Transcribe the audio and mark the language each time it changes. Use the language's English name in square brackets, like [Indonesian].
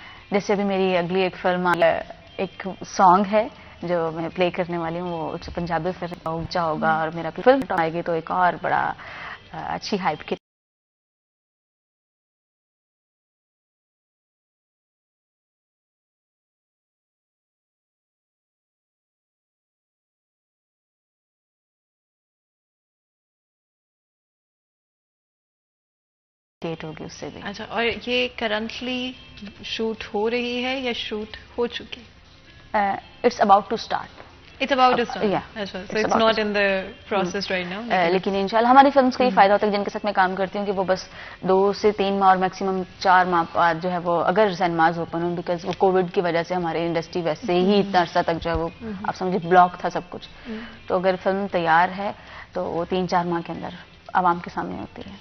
[Urdu] جیسے ابھی میری اگلی ایک فلم ایک سانگ ہے جو میں پلے کرنے والی ہوں, وہ پنجابی فلم اونچا ہوگا, اور میرا فلم آئے گی تو ایک اور بڑا اچھی ہائپ کی ڈیٹ ہوگی اس سے بھی. اچھا, اور یہ کرنٹلی شوٹ ہو رہی ہے یا شوٹ ہو چکی؟ [English] It's about to start. It's about to start. So it's not in the process right now. [Urdu] لیکن انشاءاللہ ہماری فلمس کا یہ فائدہ ہوتا ہے جن کے ساتھ میں کام کرتی ہوں کہ وہ بس 2 سے 3 ماہ اور میکسیمم 4 ماہ بعد جو ہے وہ اگر سینماز اوپن ہوں, بیکاز وہ کووڈ کی وجہ سے ہماری انڈسٹری ویسے ہی اتنا عرصہ تک جو ہے وہ آپ سمجھے بلاک تھا سب کچھ, تو اگر فلم تیار ہے تو وہ 3-4 ماہ کے اندر عوام کے سامنے ہوتی ہے.